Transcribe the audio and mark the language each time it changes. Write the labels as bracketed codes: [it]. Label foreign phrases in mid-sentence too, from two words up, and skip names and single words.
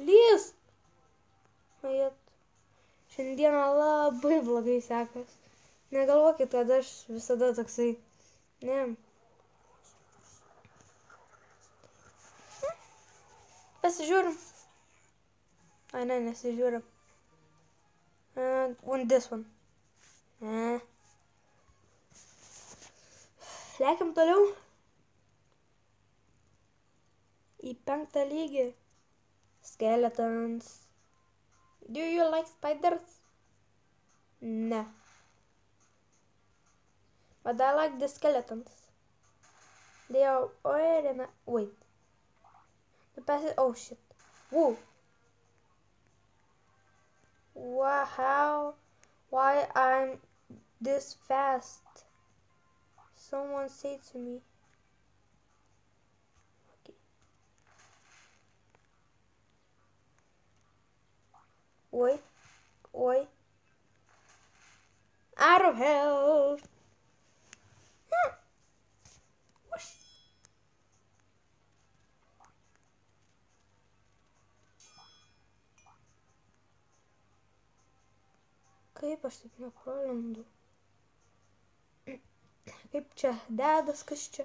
[lt] Šiandieną labai blogai sekas. Negalvokit, kad aš visada toksai. Ne. Pasižiūrim. Ai, ne, nesižiūrim. [en] And this one. [lt] Lekiam toliau. Į 5 lygį. [en] Skeletons. Do you like spiders? No. But I like the skeletons. They are already... Wait. The passage... Oh, shit. Whoa. Wow. Why I'm this fast? Someone say to me. Okay. Oi. Oi. Out of hell. [lt] Kaip aš taip nepralendu? Kaip čia dedas, kas čia?